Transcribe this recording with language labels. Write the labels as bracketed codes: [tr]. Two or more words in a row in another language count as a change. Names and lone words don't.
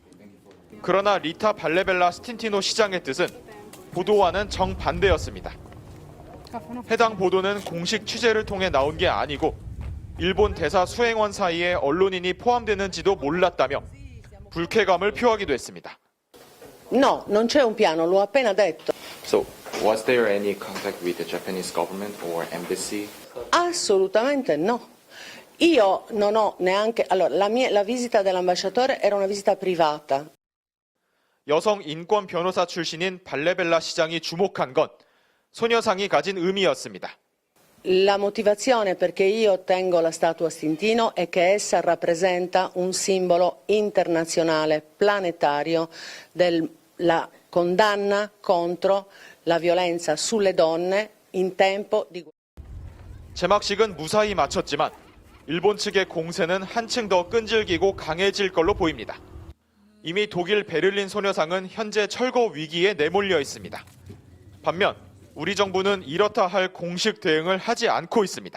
[ko] 그러나 리타 발레벨라 스틴티노 시장의 뜻은 보도와는 정반대였습니다. 해당 보도는 공식 취재를 통해 나온 게 아니고 일본 대사 수행원 사이에 언론인이 포함되는지도 몰랐다며 불쾌감을 표하기도 했습니다. [it] No, non c'è un piano, l'ho appena detto. [en] So, was there any contact with the Japanese government or embassy? [it] Assolutamente no. Io non ho neanche... Allora, la visita dell'ambasciatore era una visita privata. [ko] 여성 인권 변호사 출신인 발레벨라 시장이 주목한 건 소녀상이 가진 의미였습니다. [it] La motivazione perché io tengo la statua Stintino è che essa rappresenta un simbolo internazionale, planetario, della condanna contro la violenza sulle donne in tempo di guerra. [ko] 개막식은 무사히 마쳤지만 일본 측의 공세는 한층 더 끈질기고 강해질 걸로 보입니다. 이미 독일 베를린 소녀상은 현재 철거 위기에 내몰려 있습니다. 반면 우리 정부는 이렇다 할 공식 대응을 하지 않고 있습니다.